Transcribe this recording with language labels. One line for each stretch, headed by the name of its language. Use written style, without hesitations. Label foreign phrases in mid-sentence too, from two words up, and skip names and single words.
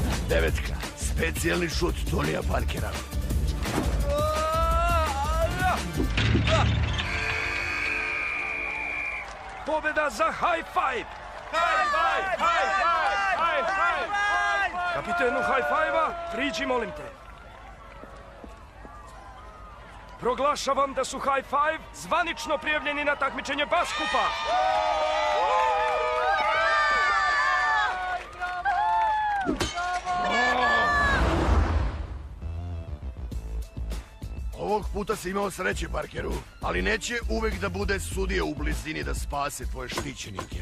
Serbian: Devetka, specijalni šut Tonija Parkera. Pobjeda za High Five! High five! High five! High five! Kapitenu High Five-a, priđi molim te. Proglašavam da su High Five zvanično prijavljeni na takmičenje Baskupa. Ovog puta si imao sreće, Parkeru, ali neće uvek da bude sudija u blizini da spase tvoje štićenike.